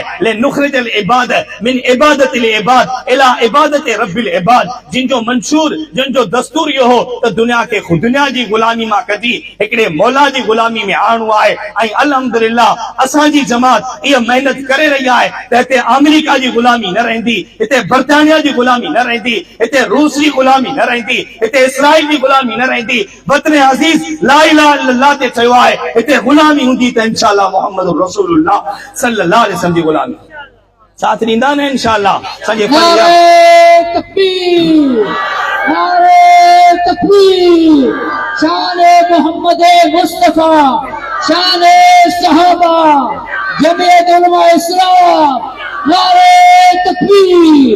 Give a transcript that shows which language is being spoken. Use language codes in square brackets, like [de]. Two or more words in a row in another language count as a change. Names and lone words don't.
[ar] لنخرج العباد من عبادة العباد إلى عبادة رب العباد, [sd] जिन जो मंशूर, जिन जो दस्तूर इहो हो त दुनिया खे दुनिया जी ग़ुलामी मां कढी हिकिड़े मौला जी ग़ुलामी में आणणो आहे। ऐं अल्हम्दुलिल्लाह असांजी जमात इहा महिनत करे रही आहे त हिते अमेरिका जी ग़ुलामी न रहंदी, हिते बर्तानिया जी ग़ुलामी न रहंदी, हिते रूस जी ग़ुलामी न रहंदी, हिते इसराइल जी ग़ुलामी न रहंदी। वतन अज़ीज़ [ar] لا إله إلا الله [sd] ते चयो आहे, हिते ग़ुलामी हूंदी त इंशाअल्लाह [ar] محمد رسول الله صلى الله عليه وسلم [sd] जी ग़ुलामी साथ ॾींदा न इंशाअल्लाह। सॼे [ur] نعرۂ تکبیر، نعرۂ تکبیر، شانِ محمد مصطفیٰ، شانِ صحابہ، جمعیت علماء اسلام، نعرۂ تکبیر.